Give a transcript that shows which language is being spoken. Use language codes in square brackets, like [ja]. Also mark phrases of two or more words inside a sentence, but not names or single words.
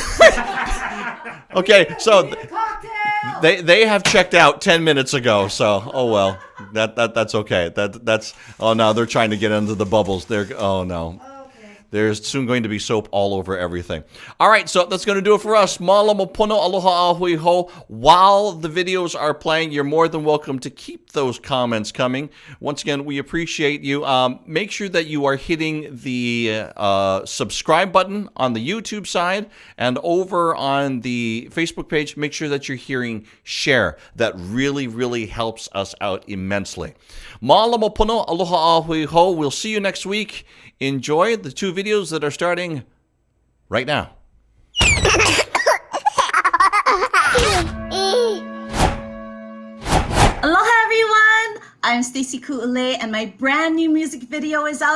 [en] Okay, so they have checked out 10 minutes ago, so oh well. That's okay. That's oh no, they're trying to get into the bubbles. Oh no. There's soon going to be soap all over everything. All right, so that's going to do it for us. [haw] Mālama pono, aloha ahui ho. [en] While the videos are playing, you're more than welcome to keep those comments coming. Once again, we appreciate you. Make sure that you are hitting the subscribe button on the YouTube side, and over on the Facebook page, make sure that you're hearing share. That really, really helps us out immensely. [haw] Mālama pono, aloha ahui ho. [en] We'll see you next week. Enjoy the 2 videos that are starting right now. Aloha everyone! I'm Stacie Kuʻulei, and my brand new music video is out.